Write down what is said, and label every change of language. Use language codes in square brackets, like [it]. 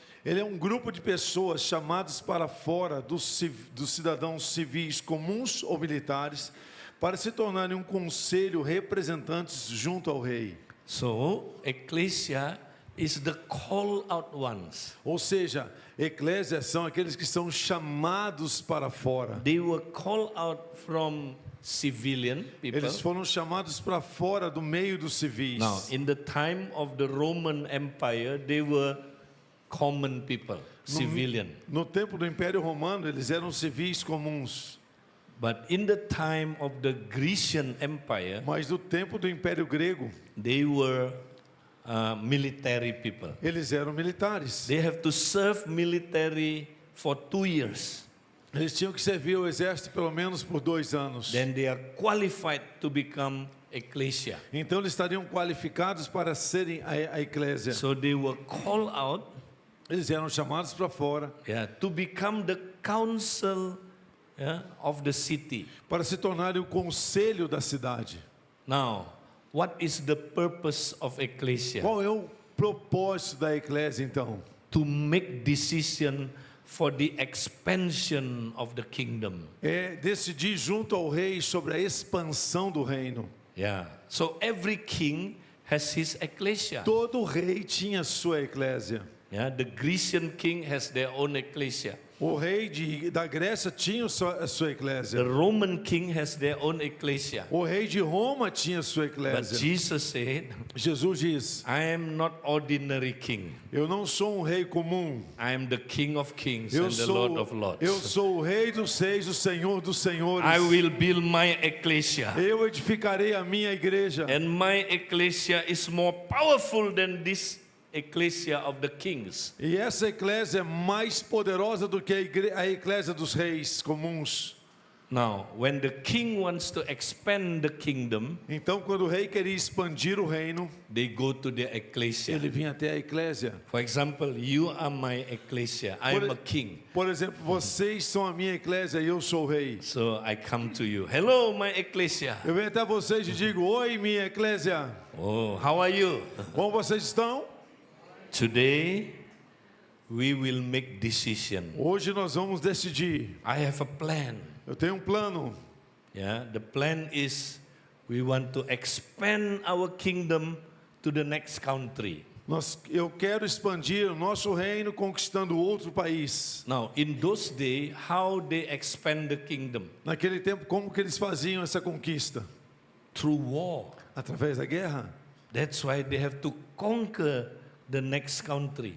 [pt] Ele é um grupo de pessoas chamados para fora dos cidadãos civis comuns ou militares para se tornarem um conselho representantes junto ao rei. [en] So, ecclesia is the call out ones. [pt] Ou seja, eclésias são aqueles que são chamados para fora. [en] They were called out from civilian people. [pt] Eles foram chamados para fora do meio dos civis. [en] Now, in the time of the Roman Empire, they were common people, civilian. [pt] No tempo do Império Romano, eles eram civis comuns. [en] But in the time of the Grecian Empire, [pt] Mas no tempo do Império Grego, [en] they were military people. [pt] eles eram militares. [en] They have to serve military for 2 years. [pt] Eles tinham que servir ao exército pelo menos por 2 anos. [en] Then they are qualified to become ecclesia. [pt] Então eles estariam qualificados para serem a eclésia. [en] So they were called out, [pt] Eles eram chamados para fora [en] to become the council of the city. [pt] para se tornarem o conselho da cidade. [en] Now, what is the purpose of ecclesia? [pt] Qual é o propósito da eclésia então? [en] To make decision for the expansion of the kingdom. [pt] É decidir junto ao rei sobre a expansão do reino. [en] So every king has his ecclesia. [pt] Todo rei tinha sua eclésia. [en] The Grecian king has their own ecclesia. [pt] O rei da Grécia tinha a sua [en] The [pt] eclésia. [en] Roman king has their own ecclesia. [pt] O rei de Roma tinha a sua [en] But [pt] eclésia. [en] Jesus said, [pt] Jesus diz: [en] I am not ordinary king. [pt] eu não sou um rei comum. [en] I am the King of kings [pt] Eu [en] and the Lord of [pt] sou, [en] lords. [pt] eu sou o rei dos reis, o senhor dos senhores. [en] I will build my ecclesia. [pt] Eu edificarei a minha igreja. [en] And my ecclesia is more powerful than this ecclesia of the kings. [pt] E essa eclésia é mais poderosa do que a eclésia dos reis comuns. [en] Now, when the king wants to expand the kingdom, [pt] Então, quando o rei queria expandir o reino, [en] they go to the ecclesia. [pt] ele vinha até a eclésia. [en] For example, you are my ecclesia. I am a king. [pt] Por exemplo, vocês são a minha eclésia e eu sou o rei. [en] So I come to you. Hello, my ecclesia. [pt] Eu venho até vocês e digo: oi, minha eclésia. [en] Oh, how are you? [pt] Como vocês estão? [en] Today, we will make decision. [pt] Hoje nós vamos decidir. [en] I have a plan. [pt] Eu tenho um plano. [en] The plan is we want to expand our kingdom to the next country. [pt] Eu quero expandir o nosso reino conquistando outro país. [en] Now, in those days, how they expand the kingdom? [pt] Naquele tempo, como que eles faziam essa conquista? [en] Through war. [pt] Através da guerra. [en] That's why they have to conquer the next country.